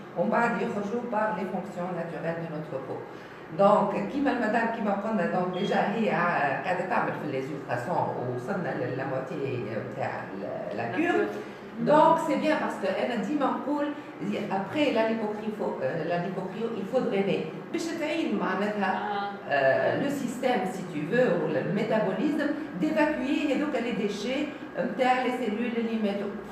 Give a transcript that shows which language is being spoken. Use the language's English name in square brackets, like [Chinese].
[French] On va dire par les fonctions naturelles de notre peau. [Arabic] Donc, كيما المدام كيما قلنا [French] donc déjà [Arabic] هي قاعدة تعمل في les ultrasons وصلنا [French] la moitié [Arabic] نتاع la cure. [French] Donc, c'est bien parce qu'elle dit après la lipocryo, il faut drainer. Le système, si tu veux, ou le métabolisme, d'évacuer les déchets vers les cellules limitées.